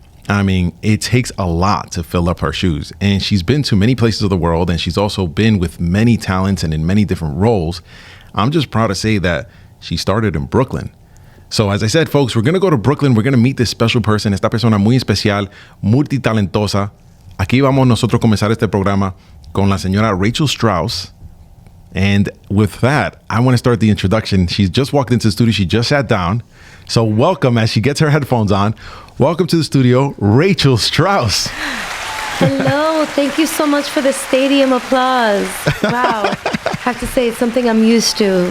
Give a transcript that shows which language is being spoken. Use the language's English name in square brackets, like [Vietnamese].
[English] I mean, it takes a lot to fill up her shoes. And she's been to many places of the world. And she's also been with many talents and in many different roles. I'm just proud to say that she started in Brooklyn. So as I said, folks, we're going to go to Brooklyn. We're going to meet this special person, [Spanish] esta persona muy especial, multitalentosa. Aquí vamos nosotros a comenzar este programa con la señora Rachel Strauss. [English] And with that, I want to start the introduction. She's just walked into the studio. She just sat down. So welcome as she gets her headphones on. Welcome to the studio, Rachel Strauss. Hello. Thank you so much for the stadium applause. Wow. I have to say, it's something I'm used to.